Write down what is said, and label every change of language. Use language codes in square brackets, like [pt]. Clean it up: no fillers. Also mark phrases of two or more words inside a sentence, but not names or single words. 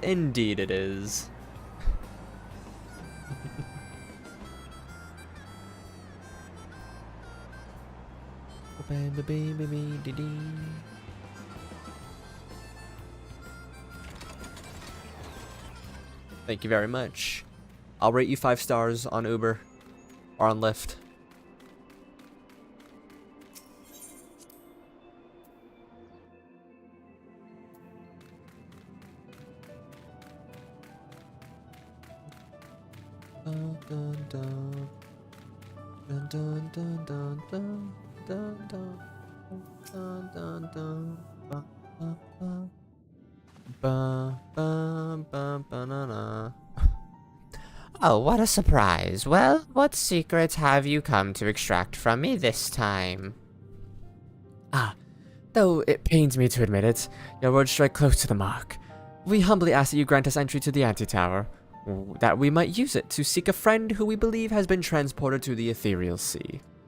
[en] Indeed it is. Thank you very much. I'll rate you 5 stars on Uber or on Lyft. Dun, dun, dun. Dun, dun, dun, dun, dun, dun, dun. Dun, dun, dun. Ba, ba, ba. Ba, ba, ba, banana. Oh, what a surprise. Well, what secrets have you come to extract from me this time? Ah, though it pains me to admit it, your words strike close to the mark. We humbly ask that you grant us entry to the antitower, that we might use it to seek a friend who we believe has been transported to the ethereal sea.